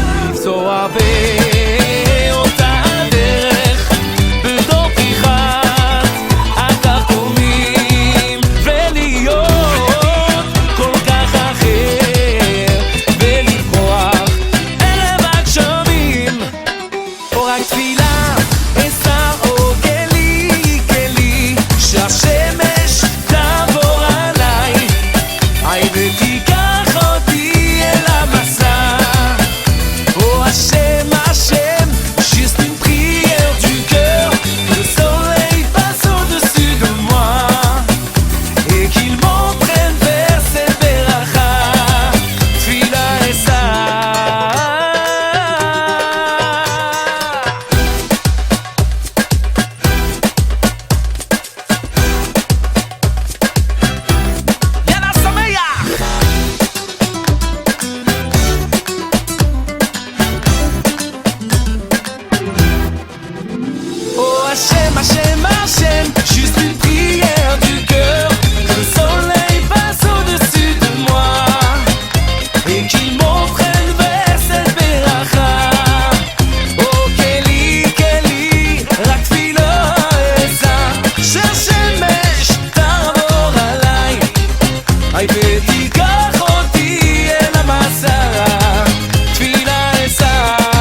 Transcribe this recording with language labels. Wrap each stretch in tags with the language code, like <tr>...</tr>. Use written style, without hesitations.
<he>לפסוע באותה הדרך בתור פריחת הכרטומים, ולהיות כל כך אחר ולברוח ערב הגשמים, או רק תפילה אשא או כלי כלי שהשמש תעבור עליי, היי ותיקח אותי אל המסע.</he> <fr>Oh Hachem, Hachem, juste une prière du cœur, que le soleil passe au-dessus de moi et qu'il m'entraîne vers cette beracha,</fr> <he>tfila esa.</he> <fr>Yalla Sameach! Oh Hachem, Hachem, Hachem, juste une prière du cœur, que le soleil passe au-dessus de moi et qu'il m'entraîne vers cette beracha.</fr> <he>Oh Keli, Keli, רק תפילה אשא, שהשמש תעבור עליי, היי ותיקח אותי אל המסע, תפילה אשא.</he>